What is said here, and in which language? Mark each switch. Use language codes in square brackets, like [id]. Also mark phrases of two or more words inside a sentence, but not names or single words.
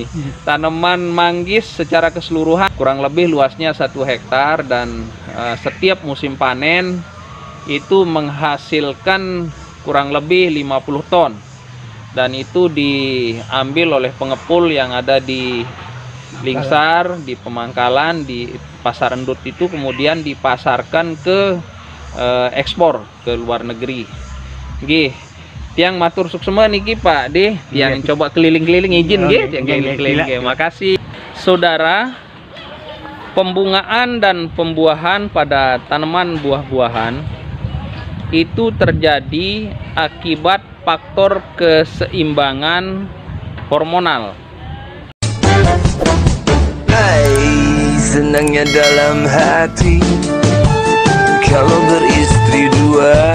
[id] Tanaman manggis secara keseluruhan kurang lebih luasnya 1 hektar dan setiap musim panen itu menghasilkan kurang lebih 50 ton. Dan itu diambil oleh pengepul yang ada di Lingsar, di Pemangkalan, di Pasar Endut itu, kemudian dipasarkan ke ekspor ke luar negeri. [ban] Nggih, tiang matur suksema niki Pak D, [id] yang coba keliling-keliling izin [ban] nggih, tiang keliling-keliling nggih. [id] Makasih. Saudara, pembungaan dan pembuahan pada tanaman buah-buahan itu terjadi akibat faktor keseimbangan hormonal. Hai, senangnya dalam hati kalau beristri dua.